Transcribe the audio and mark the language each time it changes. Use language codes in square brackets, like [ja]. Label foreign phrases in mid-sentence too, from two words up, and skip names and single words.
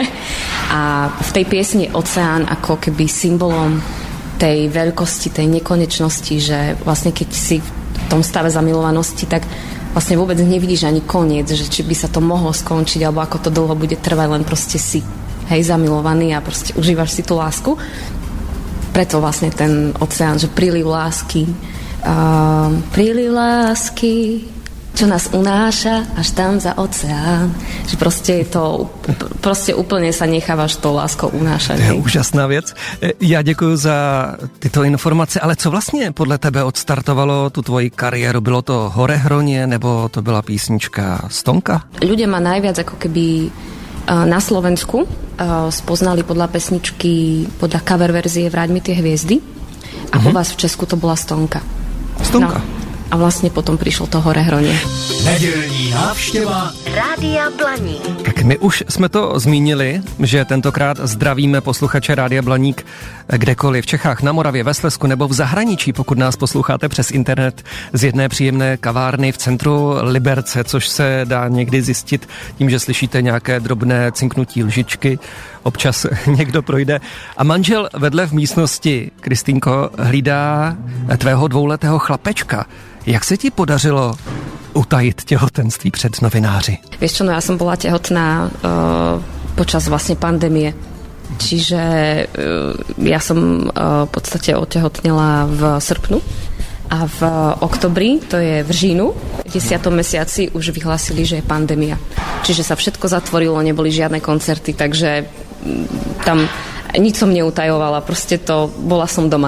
[sk] A v tej piesni je Oceán ako keby symbolom tej veľkosti, tej nekonečnosti, že vlastne keď si v tom stave zamilovanosti, tak vlastne vôbec nevidíš ani koniec, že či by sa to mohlo skončiť, alebo ako to dlho bude trvať, len proste si zamilovaný a proste užívaš si tú lásku. Preto vlastne ten Oceán, že príliv lásky, čo nás unáša až tam za oceán. Že proste je to, proste úplne sa nechávaš tou láskou unášať. [cs] To je úžasná věc. Já děkuji za tyto informace, ale co vlastně podle tebe odstartovalo tu tvoji kariéru? Bylo to Horehronie, nebo to byla písnička Stonka? [sk] Ľudia ma najviac ako keby na Slovensku spoznali podľa pesničky, podľa cover verzie Vráť mi tie hviezdy a u vás v Česku to bola Stonka. Stonka. [cs] No. A vlastně potom přišlo to Horehronie. Nedělní návštěva Rádia Blaník. Tak my už jsme to zmínili, že tentokrát zdravíme posluchače Rádia Blaník kdekoliv v Čechách, na Moravě, ve Slezsku nebo v zahraničí, pokud nás posloucháte přes internet z jedné příjemné kavárny v centru Liberce, což se dá někdy zjistit tím, že slyšíte nějaké drobné cinknutí lžičky, občas někdo projde. A manžel vedle v místnosti, Kristýnko, hlídá tvého 2letého chlapečka. Jak se ti podařilo utajit těhotenství před novináři? [sk] Vieš čo, no ja som bola tehotná počas vlastne pandémie. Čiže ja som v podstate otehotnela [cs] v srpnu [sk] a v oktobri, [cs] to je v říjnu, [sk] v 10. mesiaci už vyhlásili, že je pandémia. Čiže sa všetko zatvorilo, neboli žiadne koncerty, takže tam nič som neutajovala, proste to, bola som doma.